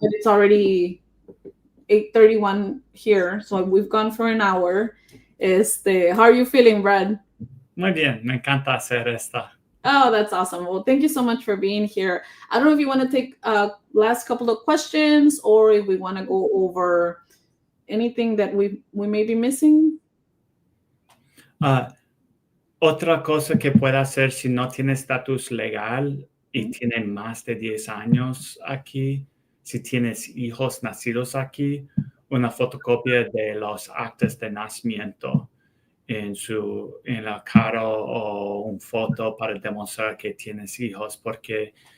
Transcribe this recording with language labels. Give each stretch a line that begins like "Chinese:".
English: that it's already 8:31 here, so we've gone for an hour. How are you feeling, Brad?
Spanish: Muy bien, me encanta hacer esta.
English: Oh, that's awesome. Well, thank you so much for being here. I don't know if you want to take last couple of questions or if we want to go over anything that we may be missing.
Spanish: Otra cosa que puede hacer si no tiene estatus legal y tiene más de 10 años aquí, si tienes hijos nacidos aquí, una fotocopia de los actas de nacimiento en la cara o una foto para demostrar que tienes hijos, porque